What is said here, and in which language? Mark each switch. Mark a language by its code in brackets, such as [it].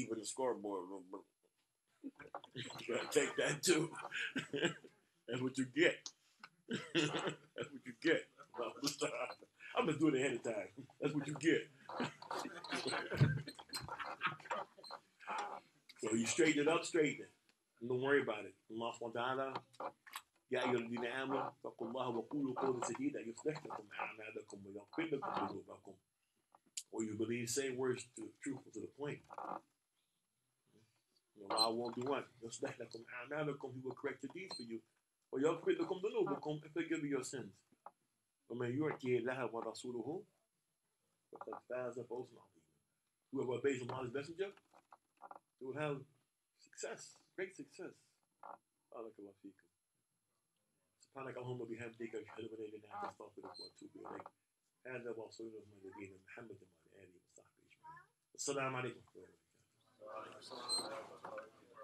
[en] Even the scoreboard room. You gotta take that too. That's what you get. That's what you get. I'm just doing it ahead of time. That's what you get. So you straighten it up, straighten it. Don't worry about it. Allah subhanahu wa ta'ala. [ar] يا أيها الذين آمنوا اتقوا الله وقولوا قولا سديدا يصلح لكم أعمالكم ويغفر لكم ذنوبكم. [en] Or you believe, say words truthful to the point. Allah won't do what? [ar] يصلح لكم أعمالكم. [en] He will correct the deeds for you. [ar] ويغفر لكم ذنوبكم [en] and forgive you your sins. [ar] ومن يعطي الله ورسوله فقد فاز فوزا عظيما. [en] Whoever obeys Allah's messenger, they will have success, great success. [ar] بارك الله فيكم. سبحانك اللهم وبحمدك أشهد أن لا إله إلا أنت أستغفرك وأتوب إليك. هذا وصلى الله على نبينا محمد وعلى آله وصحبه أجمعين. السلام عليكم ورحمة الله وبركاته.